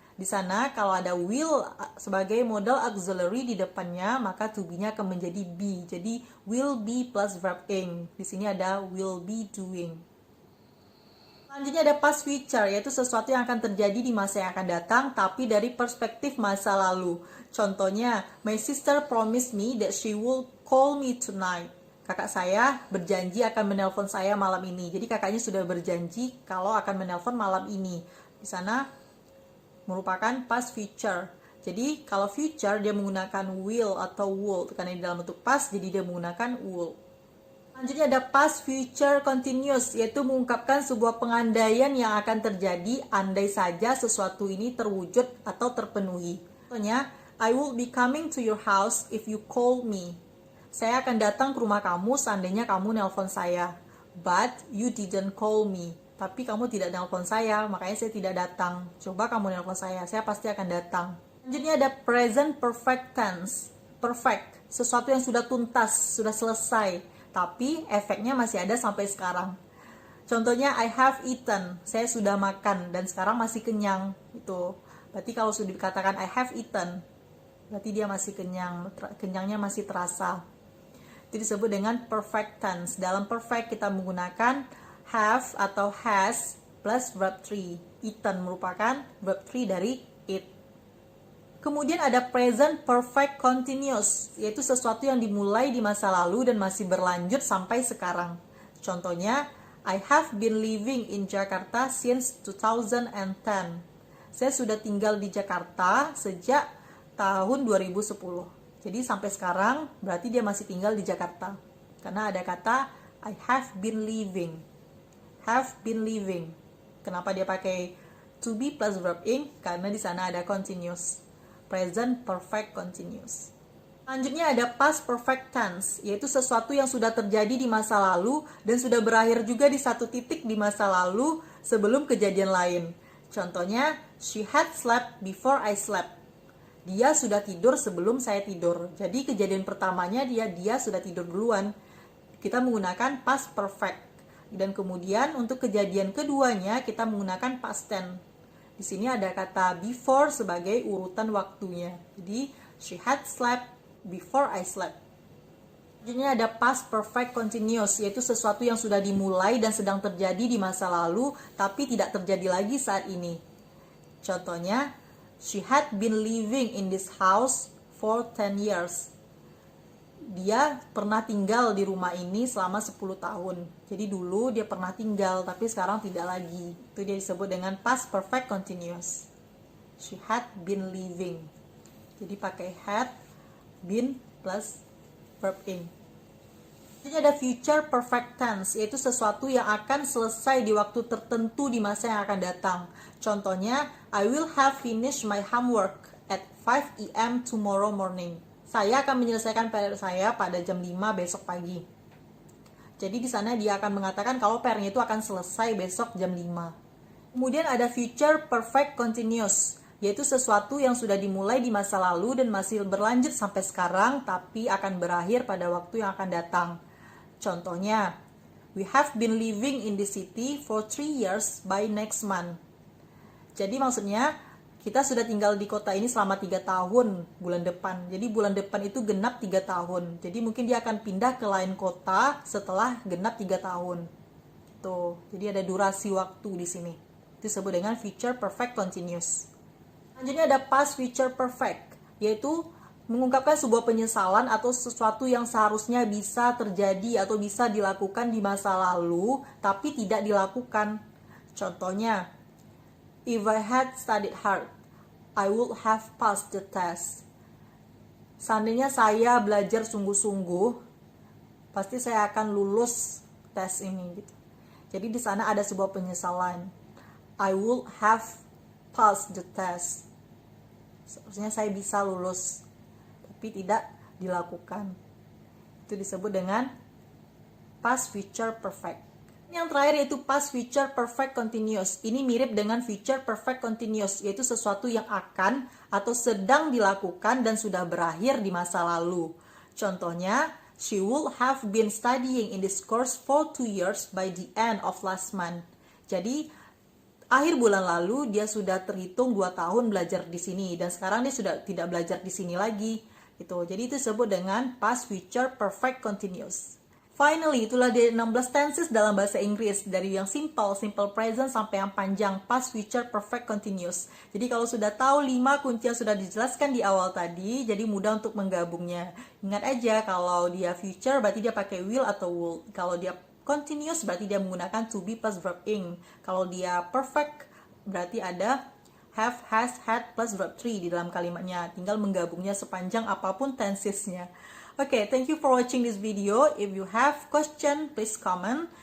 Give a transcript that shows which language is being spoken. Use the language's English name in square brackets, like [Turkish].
[Indonesian] Di sana kalau ada will sebagai modal auxiliary di depannya, maka to be-nya akan menjadi be. Jadi will be plus verb ing. Di sini ada will be doing. Selanjutnya ada past future, yaitu sesuatu yang akan terjadi di masa yang akan datang, tapi dari perspektif masa lalu. [English] Contohnya, my sister promised me that she will call me tonight. [Indonesian] Kakak saya berjanji akan menelpon saya malam ini. Jadi kakaknya sudah berjanji kalau akan menelpon malam ini. Di sana merupakan past future. Jadi kalau future dia menggunakan will atau would, karena di dalam bentuk past, jadi dia menggunakan would. Selanjutnya ada past future continuous, yaitu mengungkapkan sebuah pengandaian yang akan terjadi andai saja sesuatu ini terwujud atau terpenuhi. [English] Contohnya, I will be coming to your house if you call me. [Indonesian] Saya akan datang ke rumah kamu seandainya kamu nelpon saya. [English] But you didn't call me. [Indonesian] Tapi kamu tidak nelpon saya, makanya saya tidak datang. Coba kamu nelpon saya pasti akan datang. Selanjutnya ada present perfect tense. Perfect, sesuatu yang sudah tuntas, sudah selesai. Tapi efeknya masih ada sampai sekarang. Contohnya, [English] I have eaten. [Indonesian] Saya sudah makan dan sekarang masih kenyang. Itu. Berarti kalau sudah dikatakan [English] I have eaten, [Indonesian] berarti dia masih kenyang. Kenyangnya masih terasa. Itu disebut dengan perfect tense. Dalam perfect kita menggunakan have atau has plus verb 3. Eaten merupakan verb 3 dari eat. Kemudian ada present perfect continuous, yaitu sesuatu yang dimulai di masa lalu dan masih berlanjut sampai sekarang. [English] Contohnya, I have been living in Jakarta since 2010. [Indonesian] Saya sudah tinggal di Jakarta sejak tahun 2010. Jadi sampai sekarang berarti dia masih tinggal di Jakarta. Karena ada kata [English] I have been living. Have been living. [Indonesian] Kenapa dia pakai to be plus verb ing? Karena di sana ada continuous. Present perfect continuous. Selanjutnya ada past perfect tense, yaitu sesuatu yang sudah terjadi di masa lalu dan sudah berakhir juga di satu titik di masa lalu sebelum kejadian lain. [English] Contohnya, she had slept before I slept. [Indonesian] Dia sudah tidur sebelum saya tidur. Jadi kejadian pertamanya dia sudah tidur duluan. Kita menggunakan past perfect. Dan kemudian untuk kejadian keduanya kita menggunakan past tense. Di sini ada kata before sebagai urutan waktunya. Jadi, [English] she had slept before I slept. [Indonesian] Selanjutnya ada past perfect continuous, yaitu sesuatu yang sudah dimulai dan sedang terjadi di masa lalu, tapi tidak terjadi lagi saat ini. [English] Contohnya, she had been living in this house for 10 years. [Indonesian] Dia pernah tinggal di rumah ini selama 10 tahun. Jadi dulu dia pernah tinggal, tapi sekarang tidak lagi. Itu dia disebut dengan past perfect continuous. [English] She had been living. [Indonesian] Jadi pakai [English] had, been, plus verb in. [Indonesian] Jadi ada future perfect tense, yaitu sesuatu yang akan selesai di waktu tertentu di masa yang akan datang. [English] Contohnya, I will have finished my homework at 5 AM tomorrow morning. [Indonesian] Saya akan menyelesaikan PR saya pada jam 5 besok pagi. Jadi di sana dia akan mengatakan kalau PR-nya itu akan selesai besok jam 5. Kemudian ada future perfect continuous, yaitu sesuatu yang sudah dimulai di masa lalu dan masih berlanjut sampai sekarang, tapi akan berakhir pada waktu yang akan datang. [English] Contohnya, we have been living in the city for 3 years by next month. [Indonesian] Jadi maksudnya, kita sudah tinggal di kota ini selama 3 tahun bulan depan. Jadi bulan depan itu genap 3 tahun. Jadi mungkin dia akan pindah ke lain kota setelah genap 3 tahun. Tuh, jadi ada durasi waktu di sini. Itu disebut dengan future perfect continuous. Selanjutnya ada past future perfect, yaitu mengungkapkan sebuah penyesalan atau sesuatu yang seharusnya bisa terjadi atau bisa dilakukan di masa lalu, tapi tidak dilakukan. [English] Contohnya, if I had studied hard, I would have passed the test. [Indonesian] Seandainya saya belajar sungguh-sungguh, pasti saya akan lulus tes ini. Gitu. Jadi di sana ada sebuah penyesalan. [English] I would have passed the test. [Indonesian] Seharusnya saya bisa lulus, tapi tidak dilakukan. Itu disebut dengan past future perfect. Yang terakhir yaitu past future perfect continuous. Ini mirip dengan future perfect continuous, yaitu sesuatu yang akan atau sedang dilakukan dan sudah berakhir di masa lalu. [English] Contohnya, she would have been studying in this course for 2 years by the end of last month. [Indonesian] Jadi akhir bulan lalu dia sudah terhitung 2 tahun belajar di sini dan sekarang dia sudah tidak belajar di sini lagi. Jadi itu disebut dengan past future perfect continuous. Finally, itulah dari 16 tenses dalam bahasa Inggris, dari yang simple present sampai yang panjang, past future perfect continuous. Jadi kalau sudah tahu 5 kunci yang sudah dijelaskan di awal tadi, jadi mudah untuk menggabungnya. Ingat aja kalau dia future berarti dia pakai will atau would. Kalau dia continuous berarti dia menggunakan to be plus verb ing. Kalau dia perfect berarti ada have, has, had plus verb 3 di dalam kalimatnya. Tinggal menggabungnya sepanjang apapun tensesnya. [English] Okay, thank you for watching this video. If you have question, please comment.